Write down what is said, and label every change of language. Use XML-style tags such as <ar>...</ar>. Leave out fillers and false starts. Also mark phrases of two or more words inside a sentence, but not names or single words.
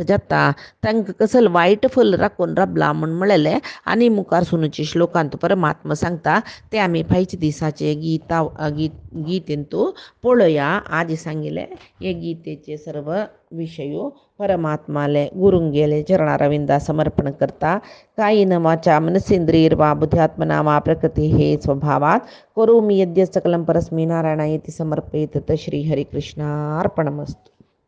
<kok>जाता तांकां कसल वायट फल राखून राबला म्हूण म्हळेलें आनी मुखार सुनूचे श्लोकांत परमात्मा सांगता ते आमी फायच्या दिसाचे गीतेंतू पळोवया आज सांगिल्ले हे गीतेचे सर्व विषयो परमात्माले गुरुंगेले चरणारविंदा समर्पण करता</kok> <sa>कायेन वाचा मनसेंद्रियर्वा बुद्ध्यात्मना वा प्रकृती हे स्वभावात करोमि यद्यत् सकलं परस्मै नारायणायेति समर्पयेत् श्री हरिकृष्णार्पणमस्तु।</sa>